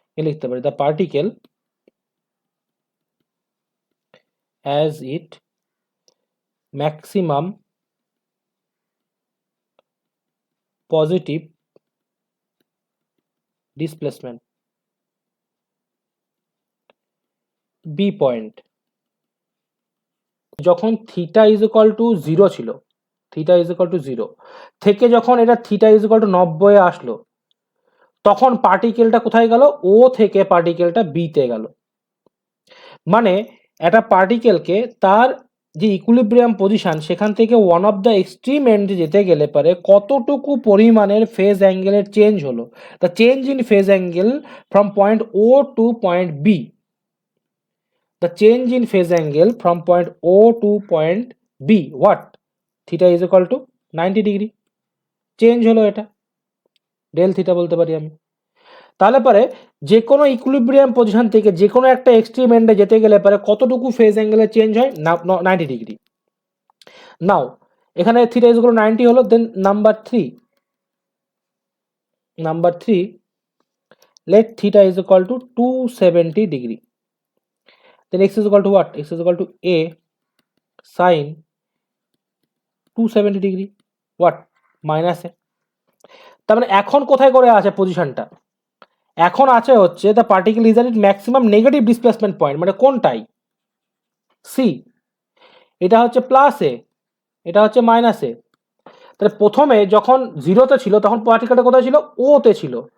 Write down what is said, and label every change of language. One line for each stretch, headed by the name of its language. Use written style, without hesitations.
English: The particle as it maximum positive displacement, b point.
Bangla: যখন theta is equal to 0 ছিল, theta is equal to 0 থেকে যখন এটা theta is equal to 90 আসলো, তখন পার্টিকেলটা কোথায় গেল, ও থেকে পার্টিকেলটা বিতে গেল। মানে একটা পার্টিকেলকে তার যে ইকুইলিব্রিয়াম পজিশন, সেখান থেকে ওয়ান অফ দ্য এক্সট্রিম এন্ডে যেতে গেলে পারে কতটুকু পরিমাণের ফেজ অ্যাঙ্গেলের চেঞ্জ হলো,
English: The change in phase angle from point O to point B, the change in phase angle from point O to point B, what? Theta is equal to 90 degree.
Bangla: Change হলো, এটা del theta বলতে পারি আমি। তাহলে পরে যে কোনো equilibrium position থেকে যে কোনো একটা এক্সট্রিম এন্ডে যেতে গেলে পরে কতটুকু ফেজ অ্যাঙ্গেলের চেঞ্জ হয়, 90 ডিগ্রি।
English: Now এখানে theta is equal to 90 হলো, then number 3, let theta is equal to 270 degree. Then x is equal to what? X is equal to a sin 270 degree, what? Minus a.
Bangla: তার মানে এখন কোথায় করে আছে পজিশনটা? এখন আছে হচ্ছে
English: the particle is at maximum negative displacement point,
Bangla: মানে কোনটাই?
English: C.
Bangla: এটা হচ্ছে প্লাস এ, এটা হচ্ছে মাইনাস এ। তাহলে প্রথমে যখন জিরোতে ছিল তখন পার্টিকেলটা কোথায় ছিল? ওতে ছিল।